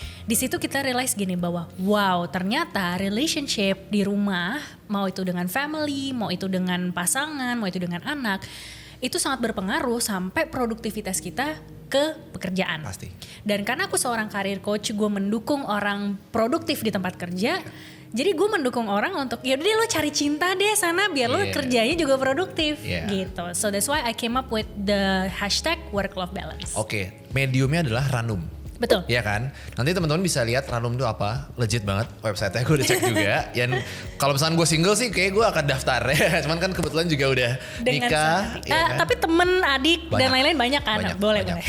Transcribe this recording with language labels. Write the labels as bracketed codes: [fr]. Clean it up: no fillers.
[id] Di situ kita realize gini bahwa wow, ternyata relationship di rumah, mau itu dengan family, mau itu dengan pasangan, mau itu dengan anak, itu sangat berpengaruh sampai produktivitas kita ke pekerjaan. Pasti. Dan karena aku seorang career coach, gue mendukung orang produktif di tempat kerja. Jadi gue mendukung orang untuk ya udah lo cari cinta deh sana biar lo kerjanya juga produktif gitu. [en] So that's why I came up with the hashtag work-life balance. [id] Oke, mediumnya adalah Ranum. Betul. Iya kan? Nanti teman-teman bisa lihat Ranum itu apa. Legit banget website-nya, gue udah cek juga. Dan kalau misalnya gue single sih kayak gue akan daftar ya. Cuman kan kebetulan juga udah nikah. Ya kan? Tapi temen, adik Banyak. dan lain-lain banyak kan? Boleh.